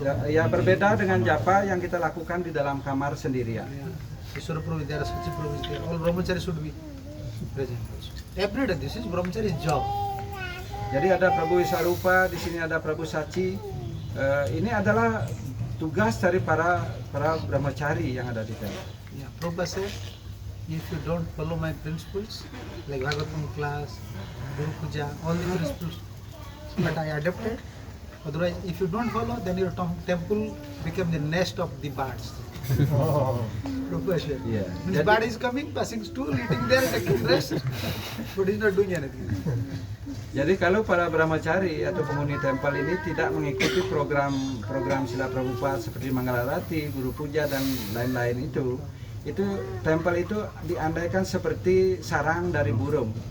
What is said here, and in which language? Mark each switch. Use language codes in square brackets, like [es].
[id] Ya, berbeda dengan japa yang kita lakukan di dalam kamar sendirian. [en] All brahmachari should be present. Every day, this is brahmachari's job. [id] Jadi ada Prabu Isarupa, di sini ada Prabu Sachi. Ini adalah tugas dari para brahmachari yang ada di sana. [en] Yeah, Prabhupada said, if you don't follow my principles, like Bhagavatam class, Guru Puja, all the principles that I adopted, otherwise, if you don't follow, then your temple become the nest of the birds. Prabhupada said, Yeah. This bird is coming, passing stool, eating there, taking rest, but he's not doing anything. [id] Jadi kalau para brahmachari atau penghuni tempel ini tidak mengikuti program Srila Prabhupada seperti Manggalarati, Guru Puja, dan lain-lain itu tempel itu diandaikan seperti sarang dari burung.